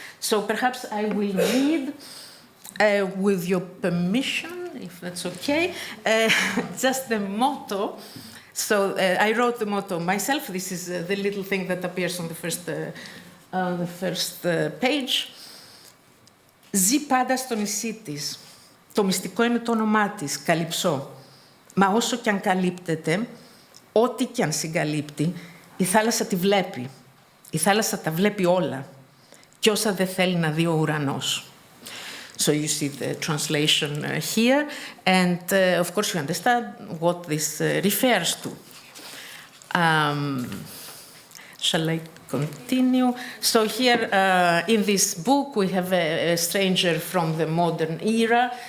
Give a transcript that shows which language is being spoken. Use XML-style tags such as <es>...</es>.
<en>So perhaps I will read, with your permission, if that's okay, just the motto. So I wrote the motto myself. This is the little thing that appears on the first page.</en> <el>Ζει πάντα στο νησί της. Το μυστικό είναι το όνομά της, Καλυψό. Μα όσο κι αν καλύπτεται, ό,τι κι αν συγκαλύπτει, η θάλασσα τη βλέπει. Η θάλασσα τα βλέπει όλα. Κι όσα δεν θέλει να δει ο ουρανός.</el> <en>So you see the translation here, and of course you understand what this refers to. Shall I continue? So here in this book we have a stranger from the modern era.</en>